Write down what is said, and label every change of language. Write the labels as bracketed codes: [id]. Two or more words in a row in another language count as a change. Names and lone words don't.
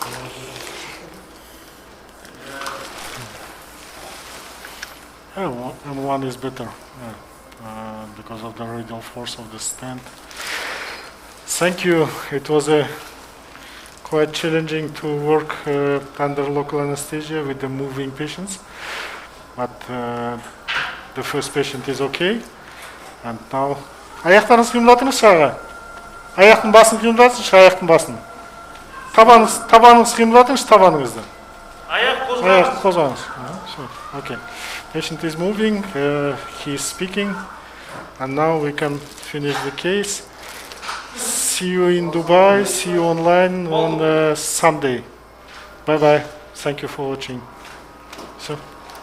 [en] M1 is better because of the radial force of the stent. Thank you. It was quite challenging to work under local anesthesia with the moving patients, but the first patient is okay, and now. [kk] Аяқтарыңыз қимылдатыңыз шаға. Аяқтың басын қимылдатыңызшы, аяқтың басын. Табаныңыз қимылдатыңыз, табаныңызды. Аяқ қозғаңыз. [en] Okay. Patient is moving, he is speaking, and now we can finish the case. See you in Dubai, see you online on Sunday. Bye bye. Thank you for watching. So.